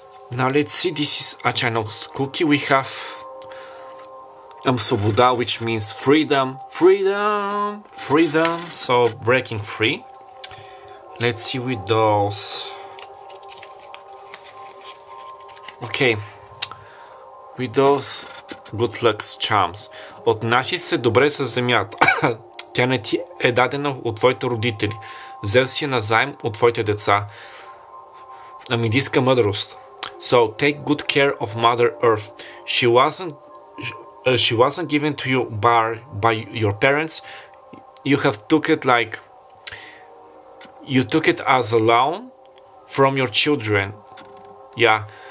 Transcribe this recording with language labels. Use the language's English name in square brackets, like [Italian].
[English] Now let's see, this is a Chinese cookie. We have Svoboda, which means freedom, freedom, freedom. So breaking free. Let's see with those. Okay. With those good luck charms. [Bulgarian] Отнася се добре с земята. Тя не ти е дадена от твоите родители. Взел си назаем от твоите деца. Амидийска мъдрост. [English] So take good care of Mother Earth. She wasn't given to you by your parents. You have took it like you took it as a loan from your children. Yeah.